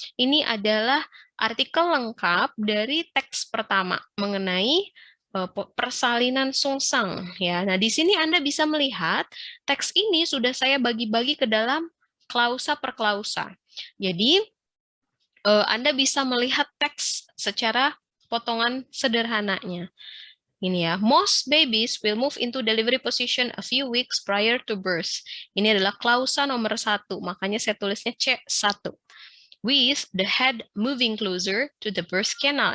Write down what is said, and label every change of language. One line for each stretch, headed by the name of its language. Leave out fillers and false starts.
Indonesian: Ini adalah artikel lengkap dari teks pertama mengenai persalinan sungsang ya. Nah, di sini Anda bisa melihat teks ini sudah saya bagi-bagi ke dalam klausa per klausa. Jadi Anda bisa melihat teks secara potongan sederhananya. Ini ya,
English: most babies will move into delivery position a few weeks prior to birth.
Indonesian: Ini adalah klausa nomor 1, makanya saya tulisnya C1.
English: With the head moving closer to the birth canal.